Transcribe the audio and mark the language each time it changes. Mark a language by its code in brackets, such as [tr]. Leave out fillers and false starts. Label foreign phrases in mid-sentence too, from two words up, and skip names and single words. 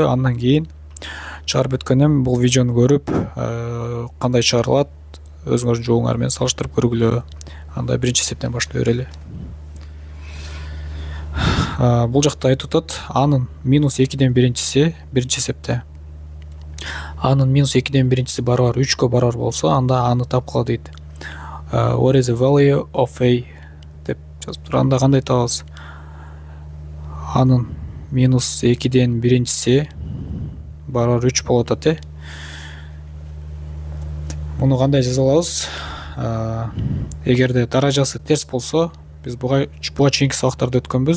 [ky] Андан кийин чыгарып өткөндөн бул видеону көрүп, кандай чыгарылат, өзүңөрдүн жообуңар менен салыштырып көргүлө. Анда биринчи эсептен баштай берели. Бул жакта айтып атат, анын -2ден биринчиси биринчи эсепте. Анын -2ден биринчиси барабар 3кө барабар болсо, анда аны тапкыла дейт. [en] What is the value of A [ky] деп жазып тур. Анда кандай табабыз? Анын -2ден биринчиси барабар 3 болот атат. Муну кандай жаза алабыз? Эгерде даражасы терс болсо, биз буга чейинки сабактарда өткөнбүз.